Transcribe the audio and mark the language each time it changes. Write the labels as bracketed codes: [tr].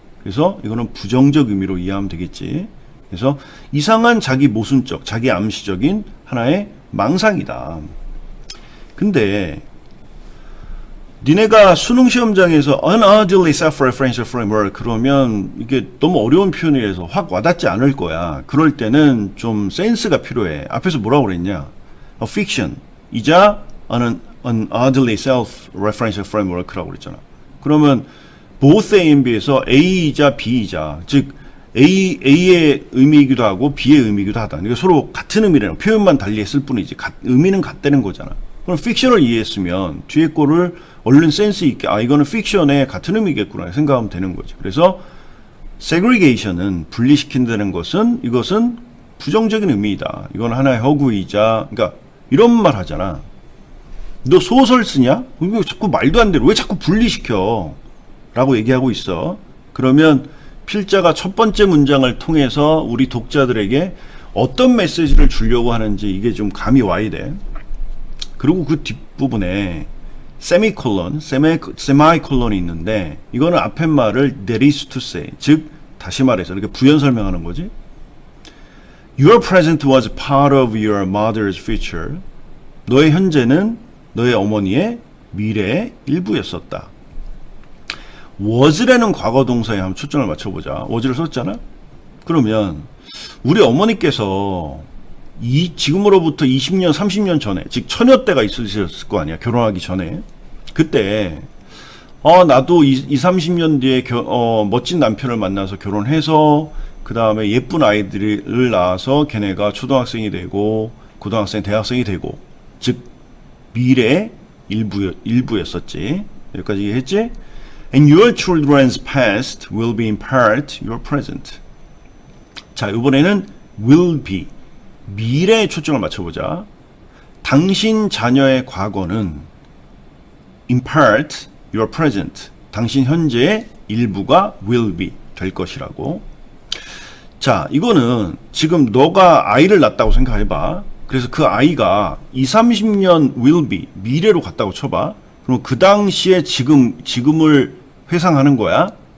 [ko] 그래서 이거는 부정적 의미로 이해하면 되겠지. 그래서 이상한 자기 모순적, 자기 암시적인 하나의 망상이다. 근데 니네가 수능 시험장에서 [en] unoddly self-referential framework [ko] 그러면 이게 너무 어려운 표현이라서 확 와닿지 않을 거야. 그럴 때는 좀 센스가 필요해. 앞에서 뭐라고 그랬냐? [en] A fiction [ko] 이자 [en] unoddly self-referential framework [ko] 라고 그랬잖아. 그러면 [en] both A and B [ko] 에서 A이자 B이자 즉 A의 의미이기도 하고 B의 의미이기도 하다. 그러니까 서로 같은 의미라는 표현만 달리 했을 뿐이지 의미는 같다는 거잖아. 그럼 픽션을 이해했으면 뒤에 거를 얼른 센스 있게 이거는 픽션의 같은 의미겠구나 생각하면 되는 거지. 그래서 segregation은 분리시킨다는 것은 이것은 부정적인 의미이다. 이건 하나의 허구이자 그러니까 이런 말 하잖아. 너 소설 쓰냐? 왜 자꾸 말도 안 되는 왜 자꾸 분리시켜? 라고 얘기하고 있어. 그러면 필자가 첫 번째 문장을 통해서 우리 독자들에게 어떤 메시지를 주려고 하는지 이게 좀 감이 와야 돼. 그리고 그 뒷부분에 세마이콜론이 있는데 이거는 앞에 말을 [en] that is to say [ko] 즉 다시 말해서 이렇게 부연 설명하는 거지. [en] Your present was part of your mother's future. [ko] 너의 현재는 너의 어머니의 미래의 일부였었다. was라는 과거 동사에 한번 초점을 맞춰보자. was를 썼잖아. 그러면 우리 어머니께서 지금으로부터 20년, 30년 전에, 즉 처녀 때가 있으셨을 거 아니야. 결혼하기 전에. 그때 나도 30년 뒤에 멋진 남편을 만나서 결혼해서 그 다음에 예쁜 아이들을 낳아서 걔네가 초등학생이 되고 고등학생, 대학생이 되고 즉 미래의 일부였었지. 여기까지 이해했지? [en] And your children's past will be in part your present. [ko] 자, 이번에는 will be. 미래에 초점을 맞춰보자. 당신 자녀의 과거는 [en] in part your present. [ko] 당신 현재의 일부가 [en] will be [ko] 될 것이라고. 자, 이거는 지금 너가 아이를 낳았다고 생각해봐. 그래서 그 아이가 30년 [en] will be [ko] 미래로 갔다고 쳐봐. 그럼 그 당시에 지금을 회상하는 거야.